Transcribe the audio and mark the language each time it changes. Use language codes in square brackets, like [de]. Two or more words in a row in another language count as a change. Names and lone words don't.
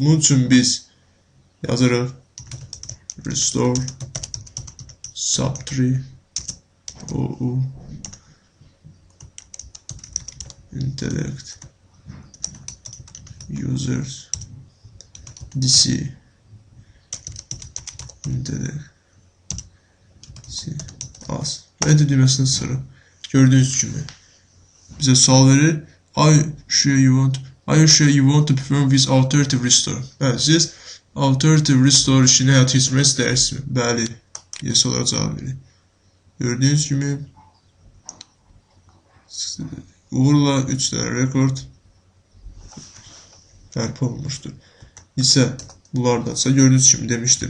[az] Bunun üçün biz yazırıq [en] restore sub3 OU Interact Users DC Interact as [az] və enter düyməsini sıxırıq. Gördüyünüz kimi bizə sual verir. [en] Are you sure you want to perform with alternative restore? [az] Bəli, siz [en] alternative restore [az] işini həyata keçirmək istəyirsiniz. Bəli, yes olaraq cavab verir. Gördüyünüz kimi uğurla 3 dənə rekord bərpa olunmuşdur. İsə bunlardansa gördüyünüz kimi demişdim.